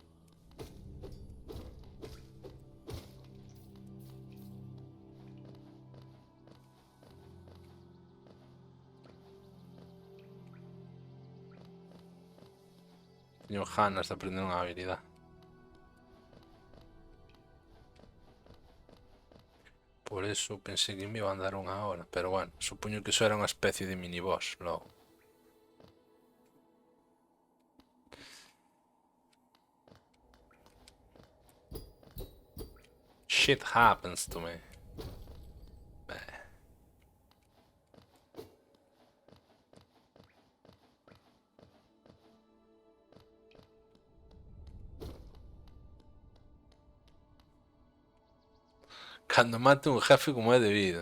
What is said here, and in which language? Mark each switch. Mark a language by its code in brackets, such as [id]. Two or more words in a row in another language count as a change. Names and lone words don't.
[gl] Teño ganas de aprender unha habilidade. Por eso pensei que me iba a andar unha hora, pero bueno, supoño que iso era unha especie de miniboss logo. [en] Shit happens to me. [gl] Cando mate un jefe como é debido.